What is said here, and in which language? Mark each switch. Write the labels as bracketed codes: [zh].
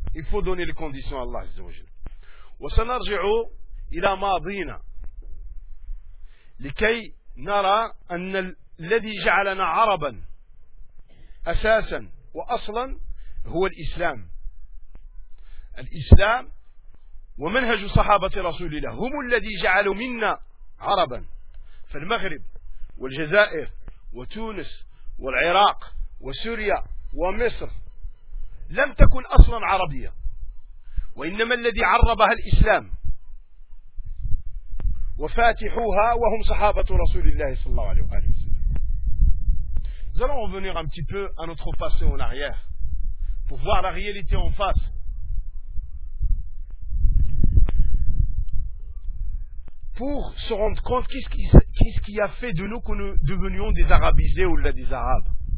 [fr] Il faut donner les conditions à [ar] Allah Azza wa Jal. Wa sanarji'u ila madina likay nara anna alladhi ja'alana araban asasan وأصلا هو الإسلام. الإسلام ومنهج صحابة رسول الله هم الذي جعلوا منا عربا. فالمغرب والجزائر وتونس والعراق وسوريا ومصر لم تكن أصلا عربية, وإنما الذي عربها الإسلام وفاتحوها وهم صحابة رسول الله صلى الله عليه وسلم. [fr] Nous allons revenir un petit peu à notre passé en arrière pour voir la réalité en face. Pour se rendre compte qu'est-ce qui a fait de nous que nous devenions des arabisés ou des arabes.